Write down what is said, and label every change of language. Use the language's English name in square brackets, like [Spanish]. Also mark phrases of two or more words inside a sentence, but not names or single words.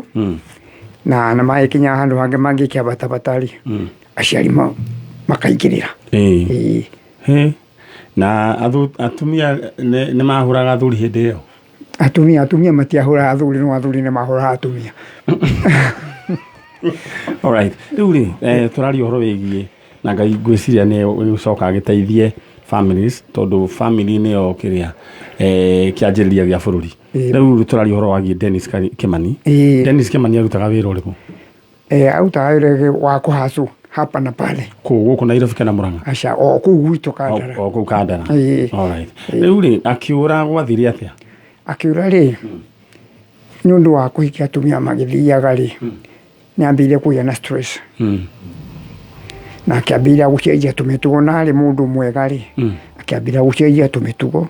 [Kikuyu] Na maikinya handu hange mangikia batabatari. Aciari makaingirira. Na atumia ni mahuraga athuri hindi iyo? Atumia matiahura athuri, no athuri ni mahura atumia. [English] All right. [Kikuyu] Riu ri turari uhoro wigie na Ngai ngwiciria ni ugucoka agiteithie families tondu family ni yo kiria kianjiriria gia bururi. Riu turari uhoro wagie Dennis Kimani. Dennis Kimani arutaga wira uriku? Arutaga wira wa kuhacu hapa na pale. Guku Nairobi kana Murang'a? Aca o kuu gwitu Kandara. O kuu Kandara. [English] All right. [Kikuyu] Riu ri akiura gwathire atia? Akiura ri ni undu wa kuhikia atumia magithiaga ri ni ambire kugia na stress. Na akiambira gucenjia tumitugo na ari mundu mwega ri akiambira gucenjia tumitugo.